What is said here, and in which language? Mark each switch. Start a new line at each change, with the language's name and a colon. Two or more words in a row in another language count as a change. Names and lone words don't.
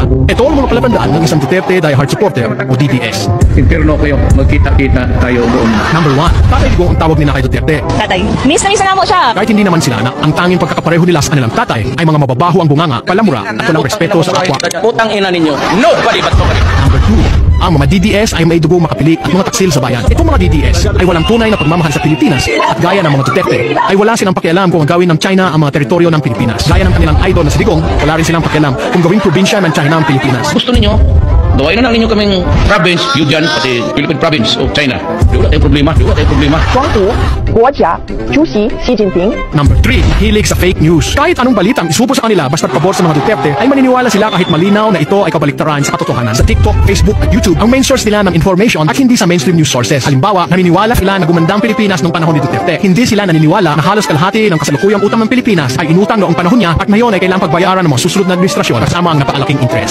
Filipino: Ito ang mga palatandaan ng isang Duterte
English: diehard supporter
Filipino: o DDS. Impirno kayo, magkita-kita tayo doon. Number 1, Tatay Digong ang tawag nila kay Duterte. Tatay, miss na nga mo siya. Kahit hindi naman sila na ang tanging pagkakapareho nila sa kanilang tatay ay mga mababaho ang bunganga, palamura at walang respeto sa kapwa. Putang ina ninyo.
English: Nobody but nobody.
Filipino: Number 2, ang mga DDS ay may dugong makapilik at mga taksil sa bayan. Itong mga DDS ay walang tunay na pagmamahal sa Pilipinas at gaya ng mga Duterte ay wala silang pakialam kung ang gawin ng China ang mga teritoryo ng Pilipinas. Gaya ng kanilang idol na si Digong, wala rin silang pakialam kung gawing probinsya ng China ang Pilipinas. Gusto ninyo, gawain na lang ninyo kaming province, yun dyan, pati
English: Philippine province of China.
Filipino: Di wala tayong problema, di wala tayong problema.
Chinese: 光谷国家主席习近平
Filipino: Number 3, hilig sa
English: fake news.
Filipino: Kahit anong balitang isubo sa kanila basta't pabor sa mga Duterte ay maniniwala sila kahit malinaw na ito ay kabaliktaran sa katotohanan. Sa TikTok, Facebook at YouTube, ang
English: main source
Filipino: nila ng information at hindi sa
English: mainstream news sources.
Filipino: Halimbawa, naniniwala sila na gumandang Pilipinas noong panahon ni Duterte. Hindi sila naniniwala na halos kalahati ng kasalukuyang utang ng Pilipinas ay inutang noong panahon niya at ngayon ay kailangang pagbayaran ng mga susunod na administrasyon kasama ang napakalaking interest.